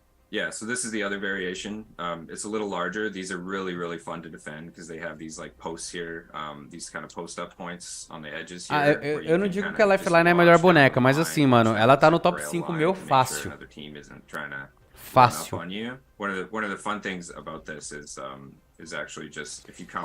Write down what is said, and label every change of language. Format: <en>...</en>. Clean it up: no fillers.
<en>Yeah, so this is the other variation. It's a little larger. These are really, really fun to defend because they have these like posts here, these kind of post-up points on the edges here.</en> <pt>Eu não digo que a Lifeline é a melhor boneca, mas assim, mano, ela tá no top 5 meu fácil. Fácil.</pt> <en>One of the fun things about this is actually just if you come</en>